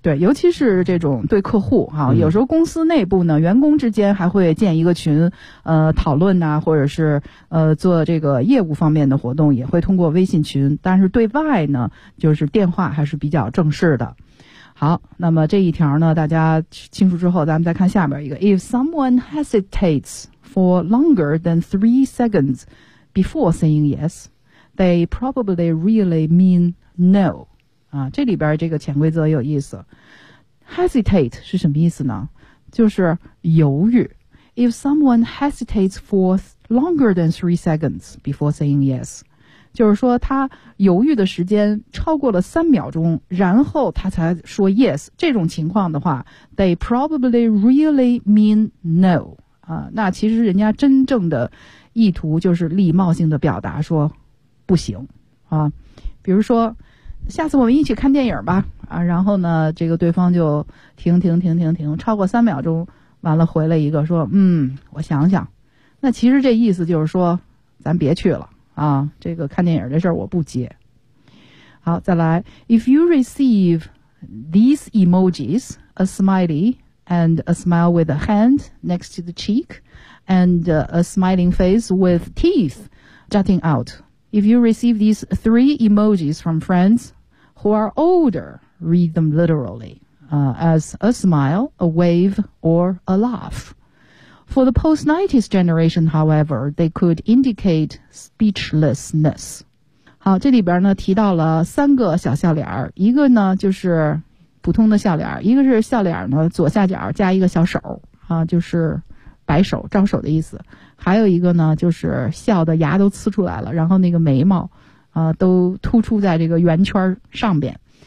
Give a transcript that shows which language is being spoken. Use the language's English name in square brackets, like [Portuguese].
[Chinese] 对，尤其是这种对客户哈、有时候公司内部呢，员工之间还会建一个群，讨论呐、或者是做这个业务方面的活动，也会通过微信群。但是对外呢，就是电话还是比较正式的。好，那么这一条呢，大家清楚之后，咱们再看下边一个。 [English] If someone hesitates for longer than 3 seconds before saying yes, they probably really mean no. [Chinese] 啊，这里边这个潜规则有意思。 Hesitate 是什么意思呢？就是犹豫。 [English] If someone hesitates for longer than 3 seconds before saying yes, [Chinese] 就是说他犹豫的时间超过了3秒钟，然后他才说 [English] yes, [Chinese] 这种情况的话 [English] they probably really mean no. [Chinese] 啊，那其实人家真正的意图就是礼貌性的表达说不行。啊，比如说下次我们一起看电影吧，啊，然后呢，这个对方就停，超过3秒钟，完了回了一个说，我想想，那其实这意思就是说，咱别去了啊，这个看电影这事儿我不接。好，再来 [English] ，If you receive these emojis, a smiley and a smile with a hand next to the cheek, and a smiling face with teeth jutting out. If you receive these 3 emojis from friends who are older, read them literally, as a smile, a wave, or a laugh. For the post-90s generation, however, they could indicate speechlessness. [Chinese] 好，这里边呢提到了三个小笑脸，一个呢就是普通的笑脸，一个是笑脸呢左下角加一个小手，啊，就是摆手招手的意思。还有一个呢，就是笑的牙都呲出来了，然后那个眉毛，都突出在这个圆圈上边。